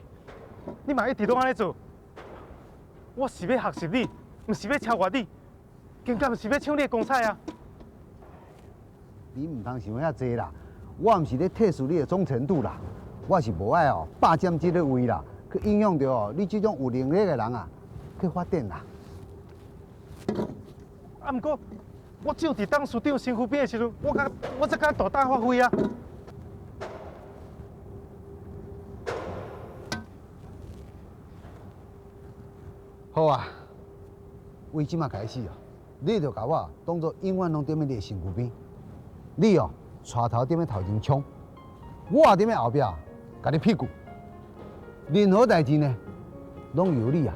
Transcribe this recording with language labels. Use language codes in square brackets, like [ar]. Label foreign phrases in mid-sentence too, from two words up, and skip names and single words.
[nan] 你嘛一直拢安尼做，我是要学习你，毋是要超越你，更加毋是要抢你的光彩啊！你唔通想遐济啦，我毋是咧测试你的忠诚度啦，我是无爱哦霸占这个位啦，去影响到哦你这种有能力的人啊。去发展啦！啊，毋过我只有伫当处长身躯边的时阵，我才敢大胆发挥啊！好啊，为即马开始哦，你着甲我当作永远拢踮咧你的身躯边，你哦带头踮咧头前冲，我踮咧后壁甲你屁股，任何代志呢，拢由你啊。